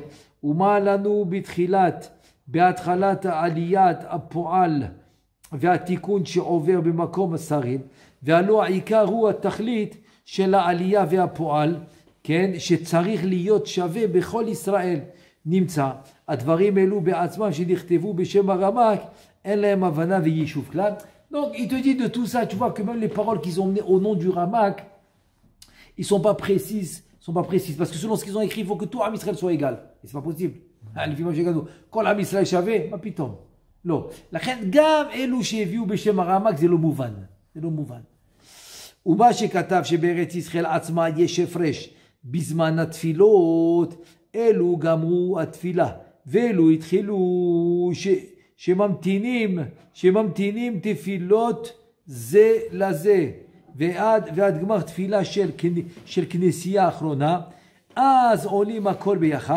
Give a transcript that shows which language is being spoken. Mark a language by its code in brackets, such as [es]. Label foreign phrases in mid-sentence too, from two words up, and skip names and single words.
[he] ומה לנו בהתחלת עליית הפועל והתיקון שעובר במקום השרים, והלא העיקר הוא התכלית של העלייה והפועל, כן, שצריך להיות שווה בכל ישראל. נמצא, הדברים אלו בעצמם שנכתבו בשם הרמ"ק, אין להם הבנה ויישוב כלל. [fr] Donc il te dit de tout ça, tu vois que même les paroles qu'ils ont menées au nom du Ramak, ils sont pas précises, parce que selon ce qu'ils ont écrit, il faut que tout Am Israël soit égal. Et c'est pas possible. Quand Am Israël [he] שווה, מה פתאום? לא. לכן גם אלו שהביאו בשם הרמ"ק זה לא מובן. זה לא מובן. ומה שכתב שבארץ ישראל עצמה יש הפרש בזמן התפילות, אלו גמרו התפילה, ואלו התחילו שממתינים תפילות זה לזה, ועד גמר תפילה של כנסייה האחרונה, אז עולים הכל ביחד.